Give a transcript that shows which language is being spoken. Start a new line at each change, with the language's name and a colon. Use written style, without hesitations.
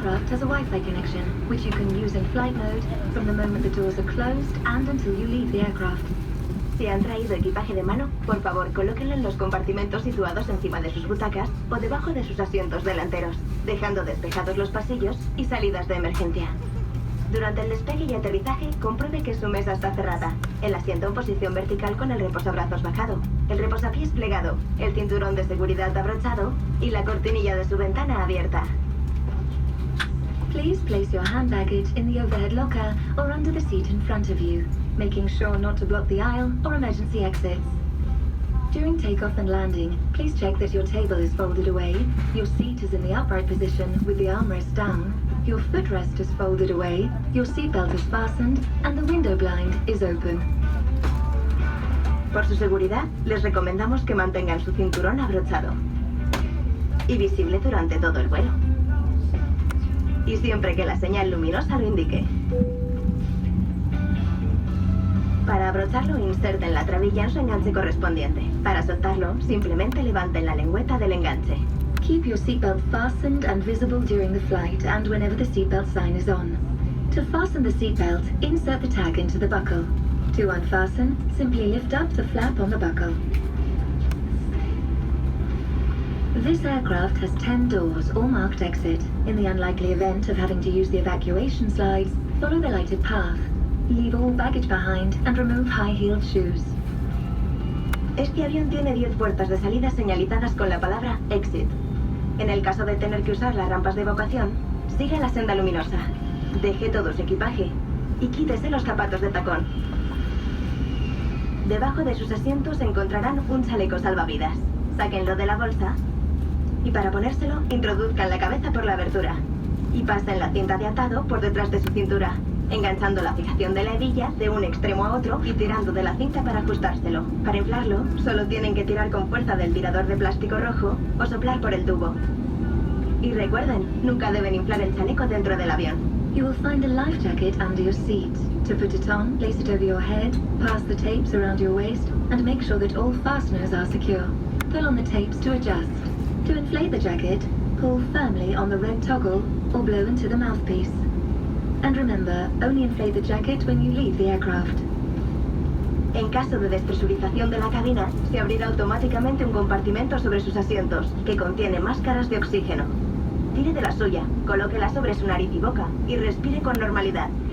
English: has a Wi-Fi connection, which you can use in flight mode from the moment the doors are closed and until you leave the aircraft.
Spanish: Si han traído equipaje de mano, por favor, colóquenlo en los compartimentos situados encima de sus butacas o debajo de sus asientos delanteros, dejando despejados los pasillos y salidas de emergencia. Durante el despegue y aterrizaje, compruebe que su mesa está cerrada, el asiento en posición vertical con el reposabrazos bajado, el reposapiés plegado, el cinturón de seguridad abrochado y la cortinilla de su ventana abierta.
English: Please place your hand baggage in the overhead locker or under the seat in front of you, making sure not to block the aisle or emergency exits. During takeoff and landing, please check that your table is folded away, your seat is in the upright position with the armrest down, your footrest is folded away, your seatbelt is fastened, and the window blind is open.
Spanish: Por su seguridad, les recomendamos que mantengan su cinturón abrochado y visible durante todo el vuelo. Y siempre que la señal luminosa lo indique. Para abrocharlo, inserten la trabilla en su enganche correspondiente. Para soltarlo, simplemente levanten la lengüeta del enganche.
English: Keep your seatbelt fastened and visible during the flight and whenever the seatbelt sign is on. To fasten the seatbelt, insert the tag into the buckle. To unfasten, simply lift up the flap on the buckle. This aircraft has 10 doors, all marked exit. In the unlikely event of having to use the evacuation slides, follow the lighted path. Leave all baggage behind and remove high-heeled shoes.
Spanish: Este avión tiene 10 puertas de salida señalizadas con la palabra exit. En el caso de tener que usar las rampas de evacuación, siga la senda luminosa. Deje todo su equipaje y quítese los zapatos de tacón. Debajo de sus asientos encontrarán un chaleco salvavidas. Sáquenlo de la bolsa y para ponérselo, introduzcan la cabeza por la abertura y pasen la cinta de atado por detrás de su cintura, enganchando la fijación de la hebilla de un extremo a otro y tirando de la cinta para ajustárselo. Para inflarlo, solo tienen que tirar con fuerza del tirador de plástico rojo o soplar por el tubo. Y recuerden, nunca deben inflar el chaleco dentro del avión.
English: You will find a life jacket under your seat. To put it on, place it over your head, pass the tapes around your waist, and make sure that all fasteners are secure. Pull on the tapes to adjust. To inflate the jacket, pull firmly on the red toggle or blow into the mouthpiece. And remember, only inflate the jacket when you leave the aircraft.
Spanish: En caso de despresurización de la cabina, se abrirá automáticamente un compartimento sobre sus asientos, que contiene máscaras de oxígeno. Tire de la suya, colóquela sobre su nariz y boca, y respire con normalidad.